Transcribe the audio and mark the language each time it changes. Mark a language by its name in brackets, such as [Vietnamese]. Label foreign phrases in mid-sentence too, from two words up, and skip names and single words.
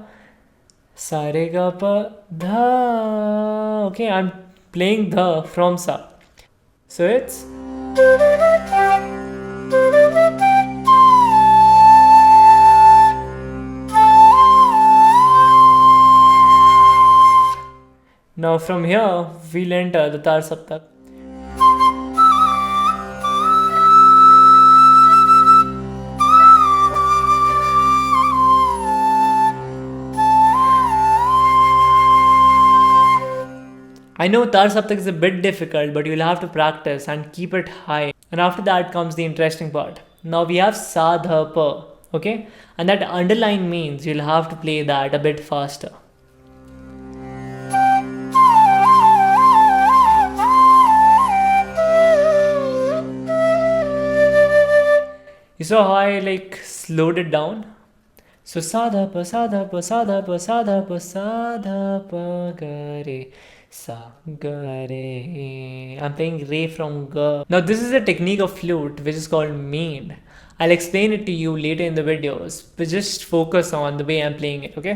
[Hindi] Sa re ga pa dha. [English] Okay, I'm playing dha from sa. So it's now from here we'll enter the [Hindi] tar saptak. [English] I know [Hindi] tar saptak [English] is a bit difficult, but you'll have to practice and keep it high. And after that comes the interesting part. Now we have [Hindi] sa dha pa, [English] okay? And that underline means you'll have to play that a bit faster. You saw how I slowed it down? [Hindi] So sa dha pa sa dha pa sa dha pa sa dha pa sa dha pa ga re sa ga re. [English] I'm playing re from ga. Now this is a technique of flute which is called made. I'll explain it to you later in the videos, but just focus on the way I'm playing it, okay?